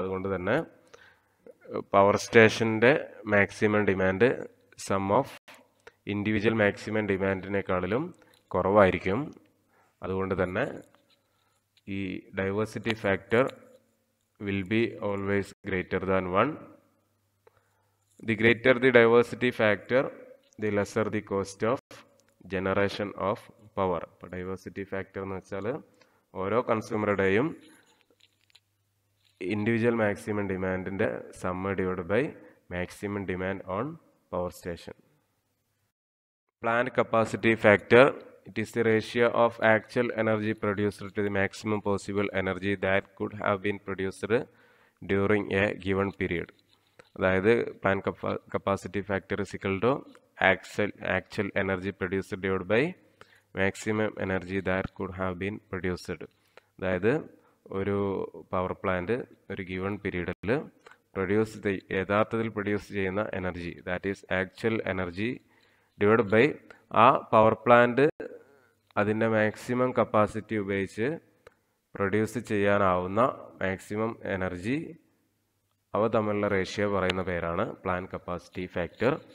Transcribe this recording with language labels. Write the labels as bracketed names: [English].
[Malayalam] അതുകൊണ്ട് തന്നെ പവർ സ്റ്റേഷൻ്റെ maximum demand some of individual maximum ഡിമാൻഡിനേക്കാളിലും കുറവായിരിക്കും. അതുകൊണ്ട് തന്നെ ഈ diversity factor [English] will be always greater than 1. The greater the diversity factor, the lesser the cost of generation of power. [Malayalam] അപ്പോൾ diversity factor എന്ന് വെച്ചാൽ ഓരോ കൺസ്യൂമറുടെയും individual maximum ഡിമാൻഡിൻ്റെ sum divide by maximum demand on power station. Plant capacity factor. [English] It is the ratio of actual energy produced to the maximum possible energy that could have been produced during a given period. അതായത് plant capacity factor is equal to actual energy produced divided by maximum energy that could have been produced. [Malayalam] അതായത് ഒരു power plant ഒരു given പീരീഡിൽ യഥാർത്ഥത്തിൽ produce ചെയ്യുന്ന energy, that is actual energy divide by ആ power plant അതിൻ്റെ maximum capacity ഉപയോഗിച്ച് produce ചെയ്യാനാവുന്ന maximum energy, അവ തമ്മിലുള്ള റേഷ്യോ പറയുന്ന പേരാണ് പ്ലാന്റ് കപ്പാസിറ്റി ഫാക്ടർ.